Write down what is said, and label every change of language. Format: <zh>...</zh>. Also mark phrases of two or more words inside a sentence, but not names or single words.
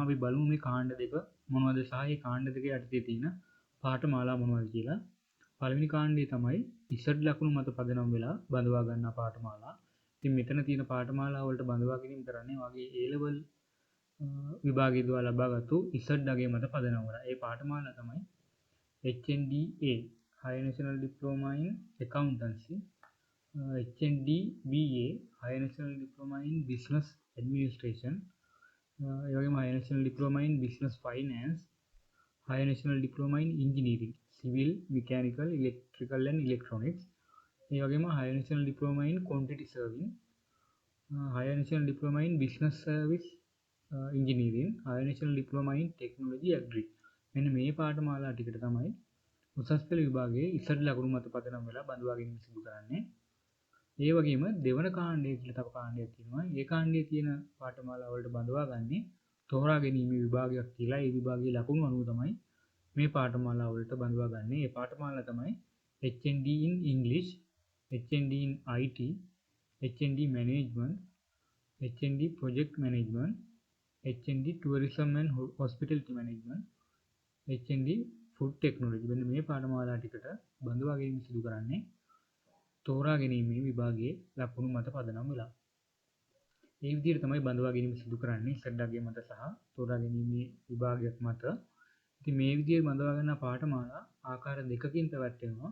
<si>අපි බලමු මේ කාණ්ඩ දෙක මොනවද සහ මේ කාණ්ඩ දෙක යටතේ තියෙන පාඨමාලා මොනවද කියලා. පළවෙනි කාණ්ඩය තමයි ඉසඩ් ලකුණු මත පදනම් වෙලා බඳවා ගන්නා පාඨමාලා. ඉතින් මෙතන තියෙන පාඨමාලා වලට බඳවා ගැනීම කරන්නේ වගේ A level විභාගයේදී ලබාගත්තු ඉසඩ් අගය මත පදනම් වෙලා. ඒ පාඨමාලා තමයි</si> <en>HNDA Higher National Diploma in Accountancy, HNDBA Higher National Diploma in Business Administration, Higher National Diploma in Business Finance, Higher National Diploma in Engineering, Civil, Mechanical, Electrical and Electronics, Higher National Diploma in Quantity Serving, Higher National Diploma in Business Service Engineering, Higher National Diploma in Technology Agri.</en> <si>මෙන්න මේ පාඨමාලා ටිකට තමයි උසස් පෙළ විභාගයේ ඉසඩ් ලකුණු මත පදනම් වෙලා බඳවා ගැනීම සිදු කරන්නේ. ඒ වගේම දෙවන කාණ්ඩය කියලා තව කාණ්ඩයක් තියෙනවා. ඒ කාණ්ඩයේ තියෙන පාඨමාලා වලට බඳවා ගන්නේ තෝරා ගැනීමේ විභාගයක් කියලා. ඒ විභාගයේ ලකුණු අනුව තමයි මේ පාඨමාලා වලට බඳවා ගන්න. මේ පාඨමාලා තමයි</si> <en>HND in English, HND in IT, HND Management, HND Project Management, HND Tourism and Hospitality Management, HND Food Technology.</en> <si>මෙන්න මේ පාඨමාලා ටිකට බඳවා ගැනීම සිදු කරන්නේ තෝරා ගැනීමේ විභාගයේ ලකුණු මත පදනම් වෙලා. ඒ විදිහට තමයි බඳවා ගැනීම සිදු කරන්නේ ඉසඩ් අගය මත සහ තෝරා ගැනීමේ විභාගයක් මත. ඉතින් මේ විදිහේ බඳවා ගන්න පාඨමාලා ආකාර දෙකකින් පැවැත්වෙනවා.</si>